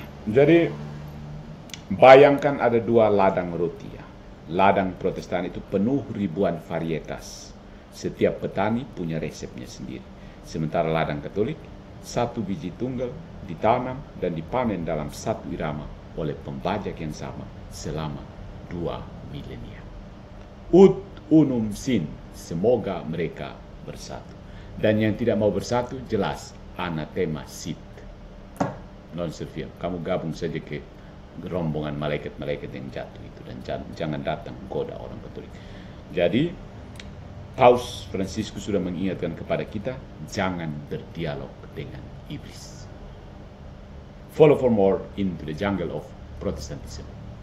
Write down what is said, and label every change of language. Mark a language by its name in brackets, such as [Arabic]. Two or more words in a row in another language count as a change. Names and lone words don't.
[Indonesian] Jadi bayangkan ada dua ladang roti ya. Ladang Protestan itu penuh ribuan varietas. Setiap petani punya resepnya sendiri. Sementara ladang Katolik, satu biji tunggal ditanam dan dipanen dalam satu irama oleh pembajak yang sama selama 2 milenia. [Latin] Ut unum sin, [Indonesian] semoga mereka bersatu. Dan yang tidak mau bersatu jelas [Latin] anathema sit. Non serviam, [Indonesian] kamu gabung saja ke rombongan malaikat-malaikat yang jatuh itu dan jangan datang goda orang Katolik. Jadi Paus Fransiskus sudah mengingatkan kepada kita, jangan berdialog dengan iblis. [English] Follow for more into the jungle of Protestantism.